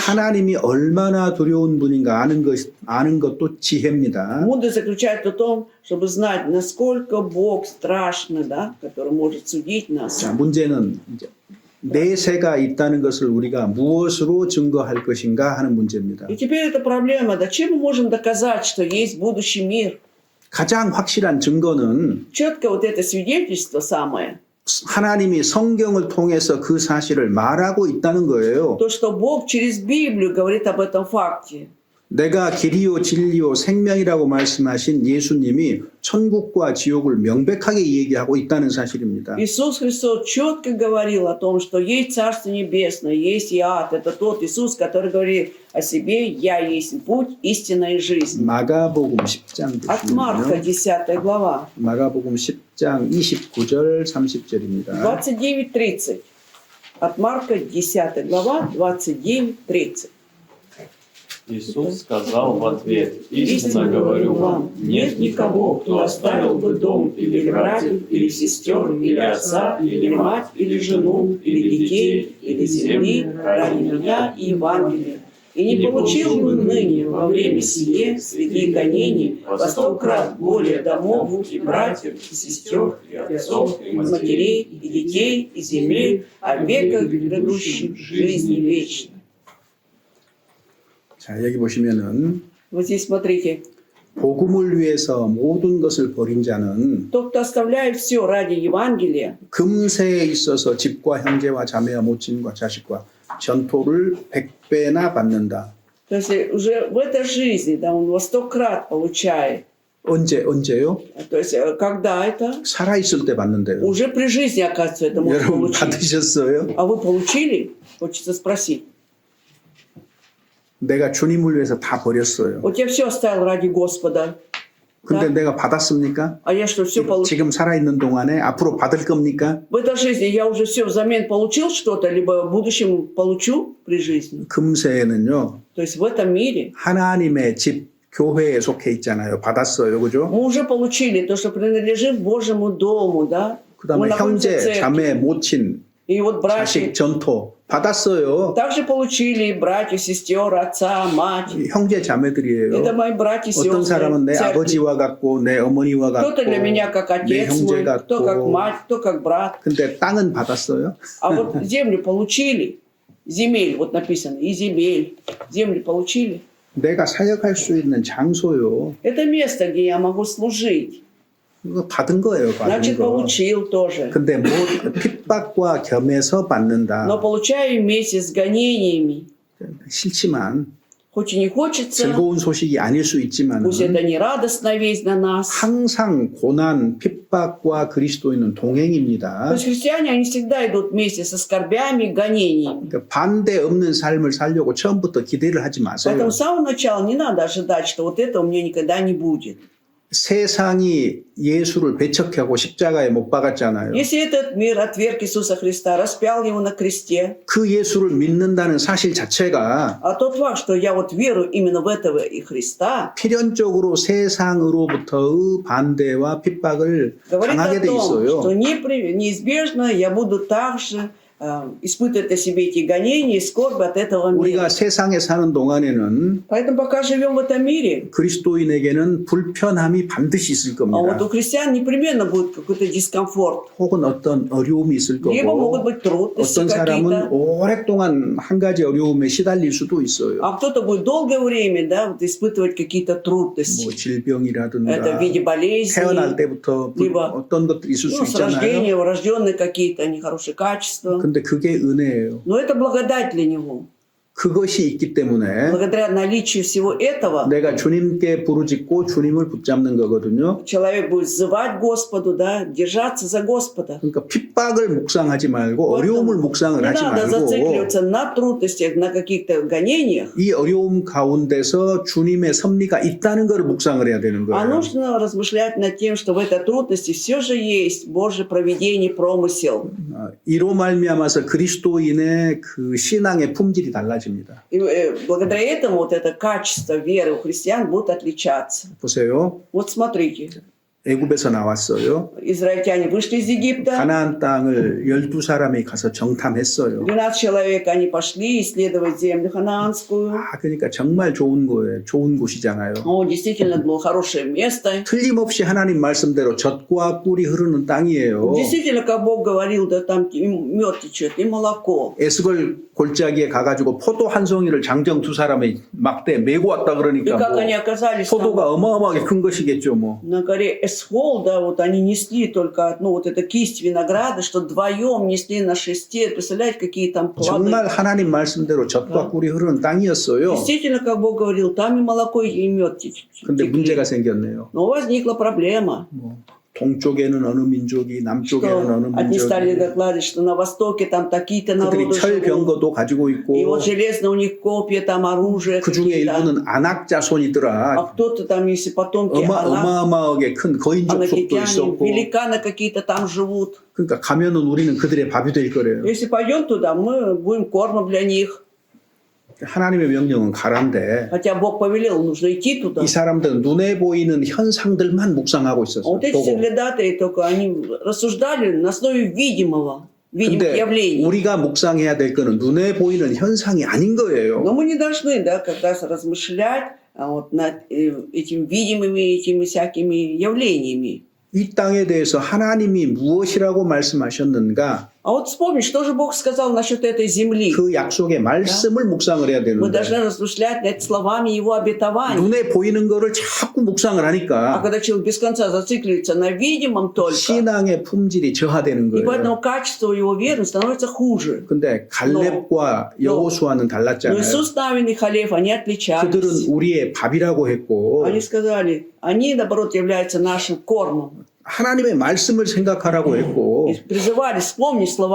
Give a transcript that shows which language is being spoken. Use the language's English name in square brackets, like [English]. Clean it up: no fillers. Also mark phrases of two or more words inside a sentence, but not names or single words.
[Korean] 하나님이 얼마나 두려운 분인가 아는 것도 지혜입니다. [Russian] Мудрость заключается в том, чтобы знать, насколько Бог страшный, да, который может судить нас. [Korean] 자, 문제는 이제 내세가 있다는 것을 우리가 무엇으로 증거할 것인가 하는 문제입니다. [Russian] И теперь эта проблема, да, чем мы можем доказать, что есть будущий мир? [Korean] 가장 확실한 증거는 [Russian] Четко вот это свидетельство самое, [Korean] 하나님이 성경을 통해서 그 사실을 말하고 있다는 거예요. [Russian] то, что Бог через Библию говорит об этом факте. [Korean] 내가 길이요 진리요 생명이라고 말씀하신 예수님이 천국과 지옥을 명백하게 얘기하고 있다는 사실입니다. [Russian] Иисус Христос четко говорил о том, что есть Царство Небесное, есть и ад. Это тот Иисус, который говорит о себе: «Я есть путь, истина и жизнь». [Korean] 마가복음 10장 [Russian] От Марка, [Korean] 보시면요. [Russian] 10 глава, [Korean] 마가복음 10장 29절 30절입니다. [Russian] 29-30. От Марка, 10 глава, 29-30. Иисус сказал в ответ: «Истинно говорю вам, нет никого, кто оставил бы дом или братьев, или сестер, или отца, или мать, или жену, или детей, или земли ради меня и Евангелия, и не получил бы ныне во время сие среди гонений во 100 крат более домов и братьев, и сестер, и отцов, и матерей, и детей, и земель, о веках грядущих жизни вечной». [Korean] 자, 여기 보시면은 [Russian] Вот здесь смотрите. [Korean] 복음을 위해서 모든 것을 버린 자는 [Russian] Тот, кто оставляет все ради Евангелия, [Korean] 금세에 있어서 집과 형제와 자매와 모친과 자식과 전토를 100배나 받는다. [Russian] то есть уже в этой жизни, да, он во 100 крат получает. [Korean] 언제요? [Russian] То есть когда это? [Korean] 살아있을 때 받는데요. [Russian] Уже при жизни, оказывается, это можно [Korean] 여러분 [Russian] получить. [Korean] 받으셨어요? [Russian] А вы получили? Хочется спросить. [Korean] 내가 주님을 위해서 다 버렸어요. [Russian] Вот я все оставил ради Господа. [Korean] 근데 [Russian] Да? [Korean] 내가 받았습니까? [Russian] А я что, все получил? [Korean] 지금 살아있는 동안에 앞으로 받을 겁니까? [Russian] В этой жизни я уже все взамен получил что-то, либо в будущем получу при жизни. [Korean] 금세에는요. [Russian] То есть в этом мире [Korean] 하나님의 집 교회에 속해 있잖아요. 받았어요. 그죠? [Russian] мы уже получили то, что принадлежит Божьему дому, да? Мы [Korean] 그다음에 [Russian] находимся в [Korean] 형제, [Russian] церкви. [Korean] 자매, 모친, [Russian] И вот братья [Korean] 자식, 전토 받았어요. [Russian] также получили братьев, сестер, отца, мать. [Korean] 형제 자매들이에요. [Russian] Это мои братья и [Korean] 어떤 [Russian] сестры. [Korean] 사람은 내 [Russian] церкви. [Korean] 아버지와 같고 내 어머니와 같고 [Russian] Кто-то для меня как [Korean] 내 [Russian] отец мой, [Korean] 형제 [Russian] кто как [Korean] 같고 [Russian] мать, кто как брат. [Korean] 근데 땅은 받았어요. [Russian] А вот землю получили. Земель, вот написано, и земель. Землю получили. [Korean] 내가 사역할 수 있는 장소요. [Russian] Это место, где я могу служить. [Korean] 이거 받은 거예요. 받은 [Russian] Значит, [Korean] 거. [Russian] получил тоже. [Korean] 근데 뭐 핍박과 겸해서 받는다. [Russian] Но получаю вместе с гонениями. [Korean] 싫지만 [Russian] Хоть и не хочется, [Korean] 즐거운 소식이 아닐 수 있지만 [Russian] пусть это не радостная весть для нас. [Korean] 항상 고난, 핍박과 그리스도인은 [Russian] То [Korean] 동행입니다. [Russian] есть христиане, они всегда идут вместе со скорбями и гонениями. [Korean] 그러니까 반대 없는 삶을 살려고 처음부터 기대를 하지 마세요. [Russian] Поэтому с самого начала не надо ожидать, что вот это у меня никогда не будет. [Korean] 세상이 예수를 배척하고 십자가에 못 박았잖아요. [Russian] Если этот мир отверг Иисуса Христа, распял его на кресте, [Korean] 그 예수를 믿는다는 사실 자체가 [Russian] а тот факт, что я вот верую именно в этого и Христа, [Korean] 필연적으로 세상으로부터의 반대와 핍박을 [Russian] говорит [Korean] 당하게 [Russian] о [Korean] 돼 [Russian] том, что [Korean] 있어요. [Russian] неизбежно я буду также испытывать о себе эти гонения и скорбь от этого мира. [Korean] 우리가 세상에 사는 동안에는 [Russian] Поэтому пока живем в этом мире, [Korean] 그리스도인에게는 불편함이 반드시 있을 [Russian] а вот [Korean] 겁니다. [Russian] у христиан непременно будет какой-то дискомфорт. [Korean] 혹은 어떤 어려움이 있을 [Russian] Либо могут [Korean] 거고 [Russian] быть трудности [Korean] 어떤 사람은 [Russian] какие-то, [Korean] 오랫동안 한 가지 어려움에 시달릴 수도 있어요. [Russian] а кто-то будет долгое время, да, вот испытывать какие-то [Korean] 뭐 [Russian] трудности. Это [Korean] 질병이라든가 [Russian] в виде болезней, [Korean] 태어날 때부터 [Russian] либо [Korean] 어떤 것들이 있을 수 [Russian] ну, с рождения, [Korean] 있잖아요. [Russian] врожденные какие-то нехорошие качества. [Korean] 근데 그게 은혜예요. [Russian] Но это благодать для него. [Korean] 그것이 있기 때문에 [Russian] Благодаря наличию всего этого [Korean] 내가 주님께 부르짖고 주님을 붙잡는 거거든요. [Russian] человек будет взывать Господу, да, держаться за Господа. [Korean] 그러니까 핍박을 묵상하지 말고 어려움을 묵상을 [Russian] Не [Korean] 하지 [Russian] надо [Korean] 말고 [Russian] зацикливаться на трудностях, на каких-то гонениях, [Korean] 이 어려움 가운데서 주님의 섭리가 있다는 것을 묵상을 해야 되는 [Russian] а [Korean] 거예요. [Russian] нужно размышлять над тем, что в этой трудности все же есть Божье провидение, промысел. [Korean] 이로 말미암아서 그리스도인의 그 신앙의 품질이 달라집니다. [Russian] И благодаря этому вот это качество веры у христиан будет отличаться. [Korean] 보세요. [Russian] Вот смотрите, [Korean] 애굽에서 나왔어요. [Russian] израильтяне вышли из Египта, [Korean] 가나안 땅을 12사람이 가서 정탐했어요. [Russian] 12 человек, они пошли исследовать землю ханаанскую. [Korean] 그러니까 정말 좋은 거예요. 좋은 곳이잖아요. [Russian] О, действительно было хорошее место. [Korean] 틀림없이 하나님 말씀대로 젖과 꿀이 흐르는 땅이에요. [Russian] Действительно, как Бог говорил, да там и мед течет, и молоко. [Korean] 에스걸 골짜기에 가가지고 포도 한 송이를 장정 두 사람이 막대 메고 왔다 [Russian] И [Korean] 그러니까 [Russian] как [Korean] 뭐 [Russian] они оказались там, [Korean] 포도가 어마어마하게 큰 것이겠죠 뭐. [Russian] на горе Эсхол, да, вот они несли только одну вот эту кисть винограда, что вдвоем несли на шесте. Представляете, какие там плоды. [Korean] 정말 하나님 말씀대로 젖과 꿀이 흐르는 땅이었어요. [Russian] Действительно, как Бог говорил, там и молоко, и мед [Korean] 근데 [Russian] текли. [Korean] 문제가 생겼네요. [Russian] Но возникла проблема, [Korean] 동쪽에는 어느 민족이 남쪽에는 어느 [Russian] что одни стали [Korean] 민족이 [Russian] докладывать, что на востоке там такие-то [Korean] 그들이 [Russian] народы [Korean] 철 [Russian] живут. [Korean] 병거도 가지고 [Russian] И [Korean] 있고 [Russian] вот железно у них копья, там оружие [Korean] 그 중에 [Russian] какие-то. [Korean] 일부는 아낙 자손이더라. [Russian] А кто-то там, если потомки Анак, [Korean] 어마어마하게 큰 거인족 속도 [Russian] анакитяне, [Korean] 있었고 [Russian] великаны какие-то там живут. [Korean] 그러니까 가면은 우리는 그들의 밥이 될 거래요. [Russian] Если пойдем туда, мы будем кормом для них. [Korean] 하나님의 명령은 가란데 [Russian] Хотя Бог повелел, нужно идти туда. [Korean] 이 사람들은 눈에 보이는 현상들만 묵상하고 [Russian] А [Korean] 있었어요. [Russian] вот эти [Korean] 보고. [Russian] соглядатые только они рассуждали на основе видимых [Korean] 근데 [Russian] явлений. [Korean] 우리가 묵상해야 될 거는 눈에 보이는 현상이 아닌 거예요. [Russian] Но мы не должны, да, как раз размышлять вот над этими видимыми, этими всякими явлениями. [Korean] 이 땅에 대해서 하나님이 무엇이라고 말씀하셨는가? [Russian] А вот вспомни, что же Бог сказал насчет этой земли. [Korean] 그 약속의 말씀을 묵상을 해야 [Russian] Мы [Korean] 되는데 [Russian] должны размышлять над словами Его обетований. [Korean] 눈에 보이는 거를 자꾸 묵상을 [Russian] А [Korean] 하니까 [Russian] когда человек без конца зацикливается на видимом только, [Korean] 신앙의 품질이 저하되는 [Russian] и [Korean] 거예요. [Russian] поэтому качество его веры становится хуже. [Korean] 근데 갈렙과 여호수아는 [Russian] Но [Korean] 달랐잖아요. [Russian] Иисус, Навин и Халев, они [Korean] 그들은 [Russian] отличались. [Korean] 우리의 밥이라고 했고 [Russian] Они сказали, они, наоборот, являются нашим кормом. [Korean] 하나님의 말씀을 생각하라고 했고 [Russian] И призывали вспомнить слова